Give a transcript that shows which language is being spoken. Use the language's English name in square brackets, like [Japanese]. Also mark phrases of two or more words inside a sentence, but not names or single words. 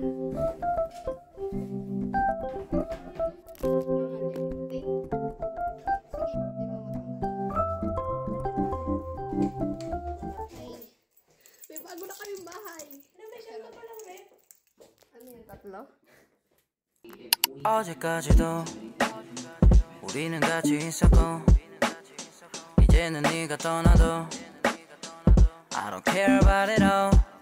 [Filipino] May bago na kayong bahay. May shell pa lang, Rep. Ano yung tatlo? [Korean] 어제까지도 우리는 같이 있었고 이제는 네가 떠나도 [English] I don't care about it all